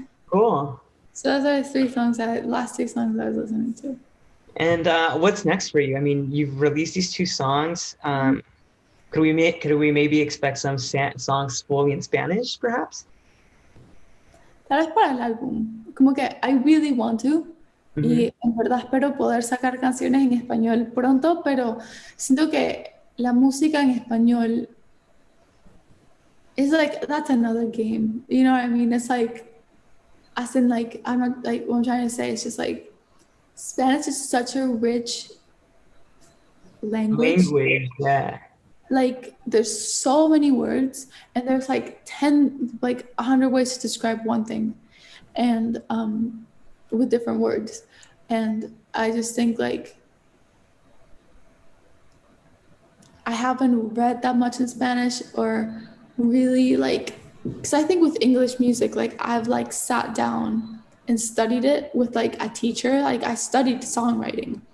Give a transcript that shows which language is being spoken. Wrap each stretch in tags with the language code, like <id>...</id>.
<en>Cool. So those are the last three songs that I was listening to. And what's next for you? I mean, you've released these two songs. Could we maybe expect some songs fully in Spanish, perhaps?</en> <es>Tal vez para el álbum, como que</es> <en>I really want to, Mm-hmm.</en> <es>y en verdad espero poder sacar canciones en español pronto, pero siento que la música en español</es> <en>is like, that's another game, you know what I mean? It's like, as in like, I'm not like, what I'm trying to say is just like, Spanish is such a rich language. Language, yeah. Like there's so many words and there's like 10 like 100 ways to describe one thing, and with different words, and I just think like I haven't read that much in Spanish or really like, because I think with English music like I've like sat down and studied it with like a teacher, like I studied songwriting,</en>